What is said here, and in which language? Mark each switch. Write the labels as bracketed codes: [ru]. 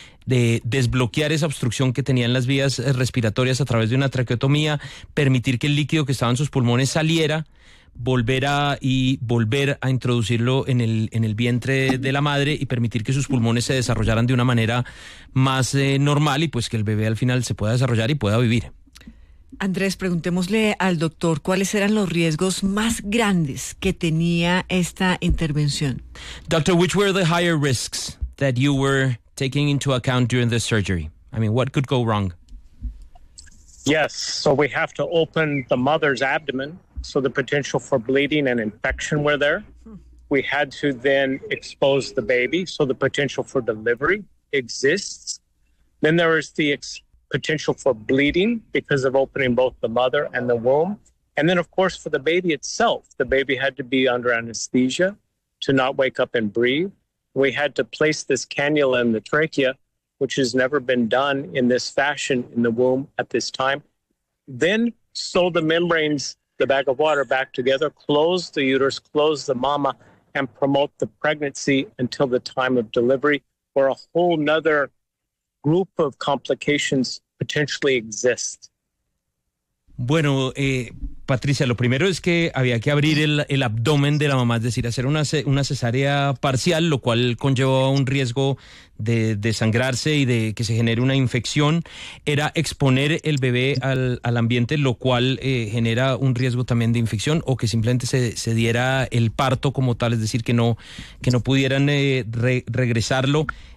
[es] de desbloquear esa obstrucción que tenía en las vías respiratorias a través de una traqueotomía, permitir que el líquido que estaba en sus pulmones saliera, volver a introducirlo en el vientre de la madre y permitir que sus pulmones se desarrollaran de una manera más normal y pues que el bebé al final se pueda desarrollar y pueda vivir. Andrés, preguntémosle al doctor cuáles eran los riesgos más grandes que tenía esta intervención. [en] Doctor, which were the higher risks that you were taking into account during this surgery? I mean, what could go wrong? Yes, so we have to open the mother's abdomen, so the potential for bleeding and infection were there. We had to then expose the baby, so the potential for delivery exists. Then there is the potential for bleeding because of opening both the mother and the womb. And then, of course, for the baby itself, the baby had to be under anesthesia to not wake up and breathe. We had to place this cannula in the trachea, which has never been done in this fashion in the womb at this time. Then sew the membranes, the bag of water, back together, close the uterus, close the mama, and promote the pregnancy until the time of delivery, or a whole nother group of complications potentially exist. [es] Bueno, Patricia, lo primero es que había que abrir el abdomen de la mamá, es decir, hacer una cesárea parcial, lo cual conllevaba un riesgo de desangrarse y de que se genere una infección. Era exponer el bebé al ambiente, lo cual genera un riesgo también de infección, o que simplemente se diera el parto como tal, es decir, que no pudieran regresarlo.